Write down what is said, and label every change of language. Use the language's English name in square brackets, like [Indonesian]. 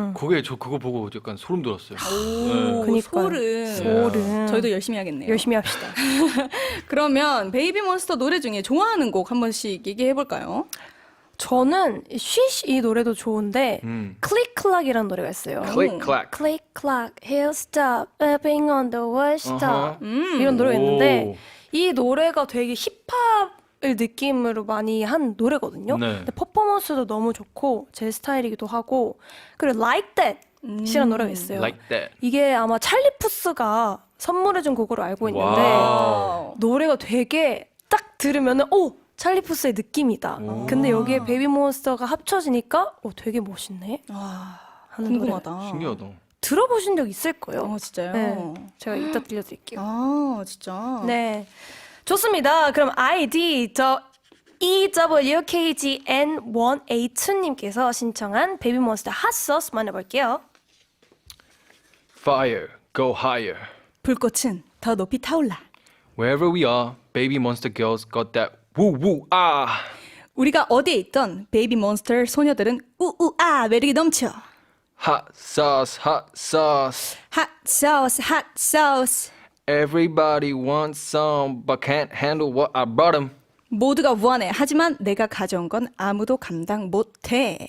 [Korean] 그게 저 그거 보고 약간 소름 돋았어요. 오, 그니까요. 소름. 소름. 저희도 열심히 하겠네요. 열심히 합시다. 그러면 베이비 몬스터 노래 중에 좋아하는 곡 한 번씩 얘기해 볼까요? 저는 쉬쉬 이 노래도 좋은데 음. 클릭클락이라는 노래가 있어요. [English] Click clack. Click clack, he'll stop, being on the wall stop. [Korean] 어허. 이런 노래가 있는데 오. 이 노래가 되게 힙합을 느낌으로 많이 한 노래거든요. 네. 근데 퍼포먼스도 너무 좋고 제 스타일이기도 하고 그리고 Like That 이라는 노래가 있어요. Like that. 이게 아마 찰리 푸스가 선물해준 곡으로 알고 있는데 와우. 노래가 되게 딱 들으면은 오 찰리 푸스의 느낌이다. 근데 여기에 베이비 몬스터가 합쳐지니까 오 되게 멋있네. 와, 하는 궁금하다. 신기하다. 들어보신 적 있을 거예요. 진짜요? 네, 제가 이따 들려드릴게요. 아, 진짜. 네, 좋습니다. 그럼 아이디 저 EWKGN1A2님께서 신청한 베이비 몬스터 핫소스 만나볼게요. [English] Fire, go higher. [Korean] 불꽃은 더 높이 타올라. [English] Wherever we are, baby monster girls got that woo woo ah. [Korean] 우리가 어디에 있던 베이비 몬스터 소녀들은 우우아 매력이 넘쳐. [English] Hot sauce, hot sauce. [Korean] 핫 소스, 핫 소스. [English] Everybody wants some, but can't handle what I brought them. [Korean] 모두가 원해. 하지만 내가 가져온 건 아무도 감당 못해.